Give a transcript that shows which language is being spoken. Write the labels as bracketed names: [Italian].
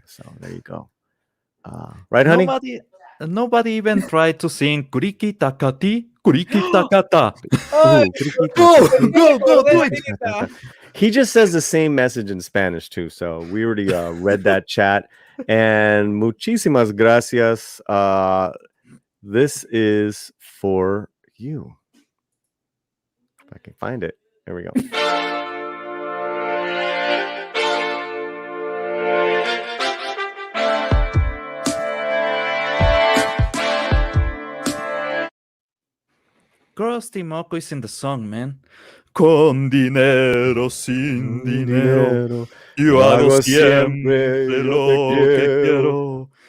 [English] So there you go. Right, honey? Nobody even tried to sing Kuriki Takati, Kuriki Takata. Go, do it. He just says the same message in Spanish too. So we already read that chat. And [Spanish] muchísimas gracias. [English] This is for you. If I can find it. There we go. Krusty Moko is in the song, man. [Spanish] Con dinero, sin dinero, yo hago siempre lo que quiero.